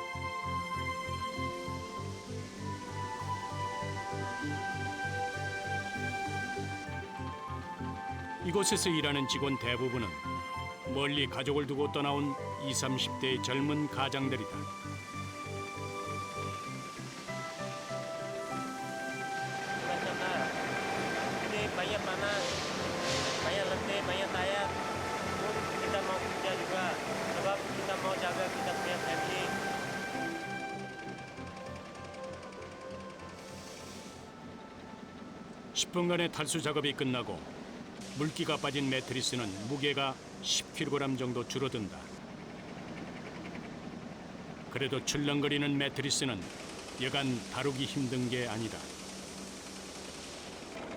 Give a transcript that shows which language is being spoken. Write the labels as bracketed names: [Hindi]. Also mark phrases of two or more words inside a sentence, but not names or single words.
[Korean] 이곳에서 일하는 직원 대부분은 멀리 가족을 두고 떠나온 20, 30대의 젊은 가장들이다. [Malay] Bukan sana. Ini banyak panas, banyak letih, banyak tayar. Pun kita mau kerja juga, sebab kita mau jaga kita punya family. [Korean] (10분간의) 탈수 작업이 끝나고 물기가 빠진 매트리스는 무게가 10kg 정도 줄어든다. 그래도 출렁거리는 매트리스는 여간 다루기 힘든 게 아니다.